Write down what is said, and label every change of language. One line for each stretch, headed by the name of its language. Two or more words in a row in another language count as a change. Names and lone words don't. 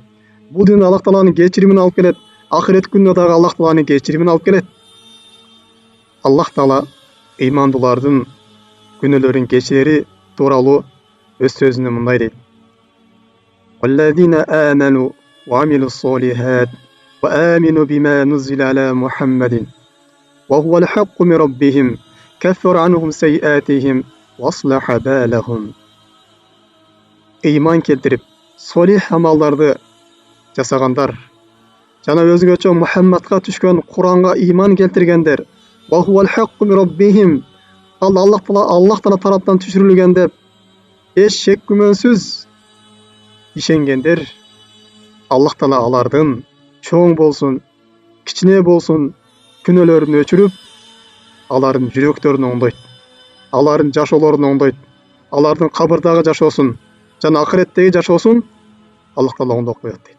Kyrgyz: Бул дүйнөдө Аллах Тааланын кечиримин алып келет, акырет күнүндө дагы Аллах Тааланын кечиримин алып келет. Аллах Таала ыймандуулардын күнөөлөрүн кечирери тууралуу өз сөзүндө мындай дейт:
Arabic: وآمنوا بما نزل على محمد وهو الحق من ربهم كفر عنهم سيئاتهم وأصلح بالهم.
Kyrgyz: Iman keltirip solih amallardı жасагандар жана өзгөчө Мухаммадка түшкөн Куранга иман келтиргендер
Arabic: وهو الحق من ربهم
Kyrgyz: ал Аллах Таала тараптан түшүрүлгөн деп эч шек күмөнсүз ишенгендер Аллах Таала алардын чоң болсун, кичине болсун күнөөлөрүн өчүрүп, алардын жүрөктөрүн оңдойт, алардын жашоолорун оңдойт, алардын кабырдагы жашоосун жана акыреттеги жашоосун Аллах Таала оңдоп коет дейт.